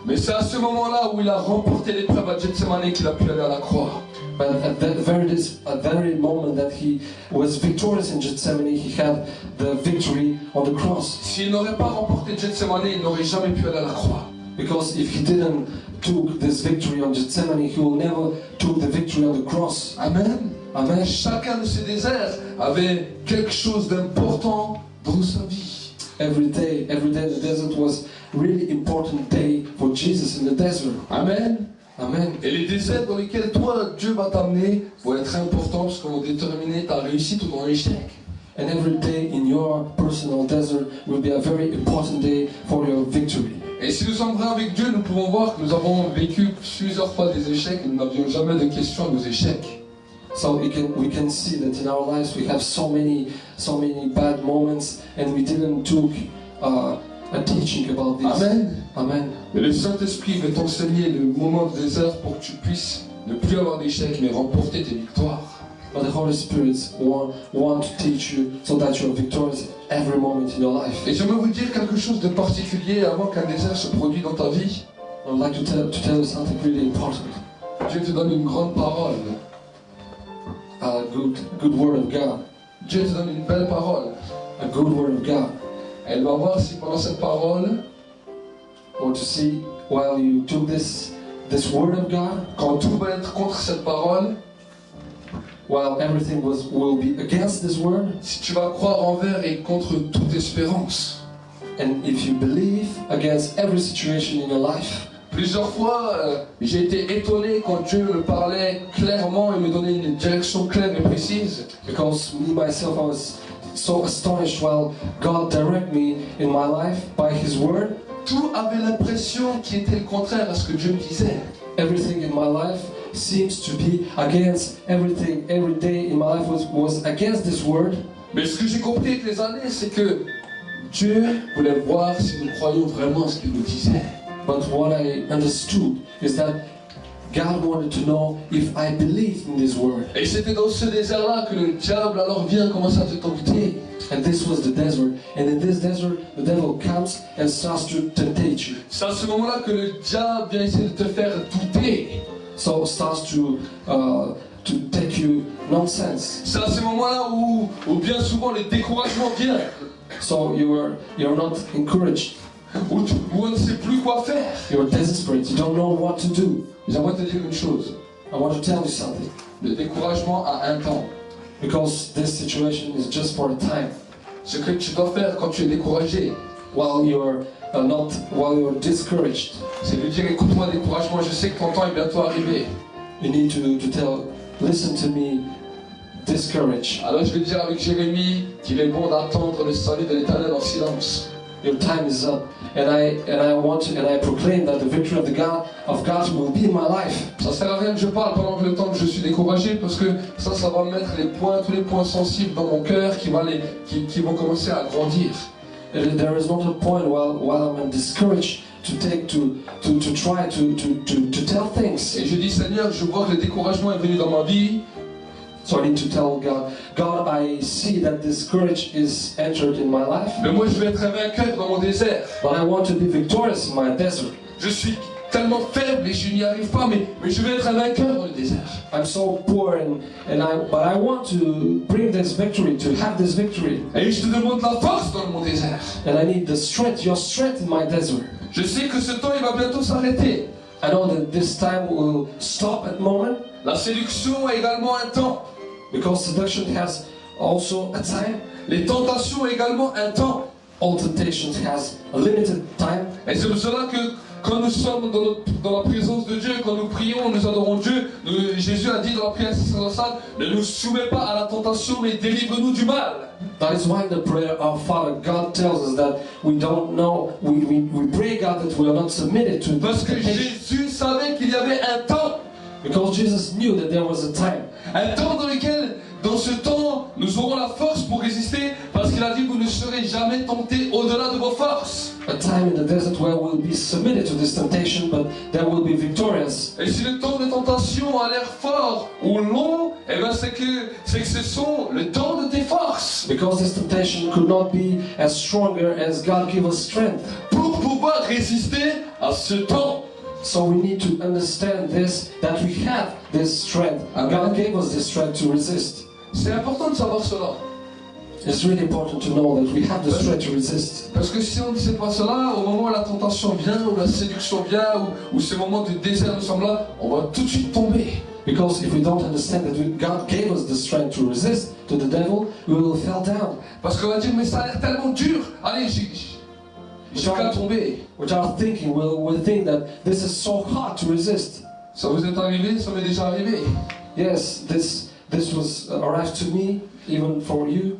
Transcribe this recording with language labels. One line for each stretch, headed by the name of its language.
French: Mais c'est à ce moment-là où il a remporté l'épreuve à Gethsemane qu'il a pu aller à la croix.
English: But at that very moment that he was victorious in Gethsemane, he had the victory on the cross.
French: S'il n'aurait pas remporté Gethsemane, il n'aurait jamais pu aller à la croix.
English: Because if he didn't took this victory on Gethsemane, he will never took the victory on the cross.
French: Amen.
English: Amen.
French: Chacun de ces déserts avait quelque chose d'important dans sa vie.
English: Every day the desert was really important day for Jesus in the desert.
French: Amen.
English: Amen.
French: Et les déserts dans lesquels toi, Dieu va t'amener vont être importants parce qu'ils vont déterminer ta réussite ou ton échec.
English: And every day in your personal desert will be a very important day for your victory.
French: Et si nous sommes vrais avec Dieu, nous pouvons voir que nous avons vécu plusieurs fois des échecs et nous n'avions jamais de questions à nos échecs.
English: So we can see that in our lives we have so many bad moments and we didn't took a teaching about this.
French: Amen.
English: Amen.
French: Mais le Saint-Esprit veut t'enseigner le moment de désert pour que tu puisses ne plus avoir d'échecs mais remporter tes victoires.
English: But the Holy Spirit want to teach you so that you are victorious every moment in your life.
French: Et j'aimerais vous dire quelque chose de particulier avant qu'un désert se produise dans ta vie.
English: I would like to tell you something really important.
French: Dieu te donne une grande parole.
English: A good word of God.
French: Dieu te donne une belle parole.
English: A good word of God.
French: Elle va voir si pendant cette parole,
English: Or to see while you took this word of God,
French: quand tout va être contre cette parole,
English: while everything will be against this word,
French: si tu vas croire envers et contre toute espérance.
English: and if you believe against every situation in your life.
French: Plusieurs fois, j'ai été étonné quand Dieu me parlait clairement et me donnait une direction claire et précise.
English: Because me myself, I was so astonished while God directed me in my life by His word.
French: Tout avait l'impression qui était le contraire à ce que Dieu me disait.
English: Everything in my life seems to be against everything. Every day in my life was against this word.
French: Mais ce que j'ai compris avec les années, c'est que Dieu voulait voir si nous croyons vraiment ce qu'il nous disait.
English: But what I understood is that God wanted to know if I believed in this word.
French: Et c'était dans ce désert-là que le diable alors vient commencer à te tenter.
English: And this was the desert. And in this desert, the devil comes and starts to tempt you.
French: C'est à ce moment-là que le diable vient essayer de te faire douter.
English: So it starts to take you nonsense.
French: C'est à ce moment-là où bien souvent le découragement vient.
English: So you're not encouraged.
French: Où on ne sait plus quoi faire.
English: You're desperate. You don't know what to do.
French: J'aimerais te dire une chose.
English: I want to tell you something.
French: Le découragement a un temps.
English: Because this situation is just for a time.
French: Ce que tu dois faire quand tu es découragé,
English: While you're discouraged,
French: c'est de dire écoute-moi découragement, je sais que ton temps est bientôt arrivé.
English: you need to tell, listen to me, discouraged.
French: Alors je vais dire avec Jérémie qu'il est bon d'attendre le salut de l'Éternel en silence.
English: Your time is up, and I proclaim that the victory of God will be in my life.
French: Ça sert à rien que je parle pendant le temps que je suis découragé parce que ça va mettre tous les points sensibles dans mon cœur qui vont commencer à grandir.
English: There is not a point while I'm discouraged to try to tell things.
French: Et je dis Seigneur, je vois que le découragement est venu dans ma vie.
English: So I need to tell God, God, I see that this courage is entered in my life,
French: Mais moi, je veux être un vainqueur dans mon désert.
English: but I want to be victorious in my desert.
French: Je suis tellement faible et je n'y arrive pas, mais je veux être un vainqueur dans le désert.
English: I'm so poor, but I want to bring this victory, to have this victory.
French: Et je te demande la force dans mon désert.
English: And I need the strength, your strength in my desert.
French: Je sais que ce temps, il va bientôt s'arrêter.
English: I know that this time will stop at moment,
French: La séduction a également un temps.
English: because seduction has also a time.
French: Les tentations ont également un temps.
English: All temptations has a limited time.
French: Et c'est pour cela que quand nous sommes dans la présence de Dieu, quand nous prions, nous adorons Dieu, Jésus a dit dans la prière sacerdotale, ne nous soumets pas à la tentation, mais délivre-nous du mal.
English: That is why in the prayer of Father, God tells us that we don't know, we pray God that we are not submitted to
French: Parce que
English: temptation.
French: Jésus savait qu'il y avait un temps.
English: Because Jesus knew that there was a time.
French: Un temps dans lequel, dans ce temps, nous aurons la force pour résister, parce qu'il a dit, vous ne serez jamais tentés au-delà de vos forces.
English: A time in the desert where we'll be submitted to this temptation, but then we'll be victorious.
French: Et si le temps de tentation a l'air fort ou long, eh ben c'est que ce sont le temps de tes forces.
English: Because this temptation could not be as stronger as God gave us strength.
French: Pour pouvoir résister à ce temps.
English: So we need to understand this, that we have this strength.
French: Amen.
English: God gave us this strength to resist.
French: C'est important de savoir cela.
English: It's really important to know that we have the strength to resist.
French: Parce que si on ne sait pas cela, au moment où la tentation vient, où la séduction vient, ou ce moment de désert nous sommes là, on va tout de suite tomber.
English: Because if we don't understand that God gave us the strength to resist to the devil, we will fall down.
French: Parce qu'on va dire, mais ça a l'air tellement dur. Allez, j'ai qu'à tomber.
English: Without thinking, we'll think that this is so hard to resist.
French: Ça vous est arrivé, ça m'est déjà arrivé.
English: Yes, this was arrived to me, even for you.